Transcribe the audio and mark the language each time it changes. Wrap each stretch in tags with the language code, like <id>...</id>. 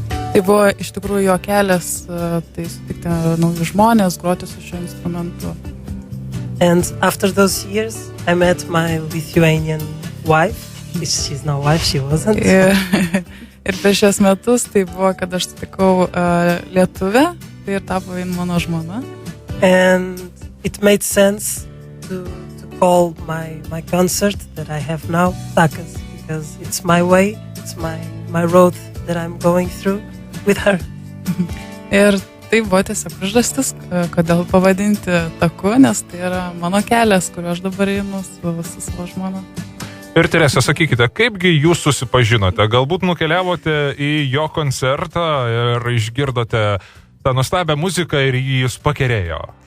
<lt>Tai buvo iš tikrųjų jo kelias, tai sutikti naujus žmonės, groti su šiuo instrumentu.</lt> <en>And after those years, I met my Lithuanian wife. She's not wife, she wasn't.</en> <lt>Ir per šios metus tai buvo, kad aš sutikau lietuvę, tai ir tapo mano žmona.</lt> <en>And it made sense to call my concert that I have now Takas, because it's my way, it's my road that I'm going through with her.</en> <lt>Ir tai buvo tiesiog priežastis, kodėl pavadinti taku, nes tai yra mano kelias, kuriuo aš dabar einu su savo žmona. Ir Terese, sakykite, kaipgi jūs susipažinote? Galbūt nukeliavote į jo koncertą ir išgirdote tą nuostabią muziką ir jį jūs pakerėjo.</lt>